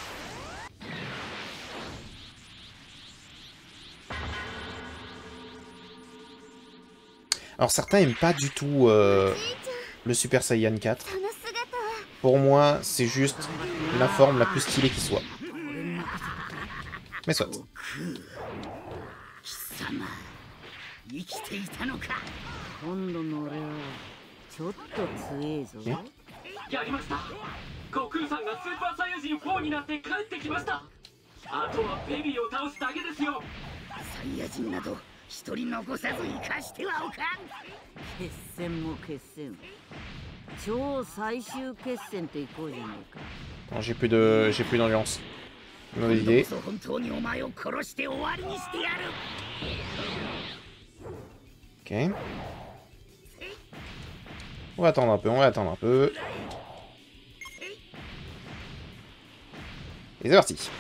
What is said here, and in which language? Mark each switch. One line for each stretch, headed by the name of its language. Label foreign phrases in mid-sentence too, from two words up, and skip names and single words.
French: Alors certains aiment pas du tout le Super Saiyan 4. Pour moi, c'est juste la forme la plus stylée qui soit. Mais soit.
Japanese: やりました。悟空さんがスーパーサイヤ人4になって帰ってきました。あとはベビーを倒すだけですよ。サイヤ人など一人残さず生かしてはおかん。決戦も決戦。超最終決戦といこうじゃないか。
French: J'ai plus d'ambiance. Mauvaise idée. Ok. On va attendre un peu, on va attendre un peu. Et c'est parti.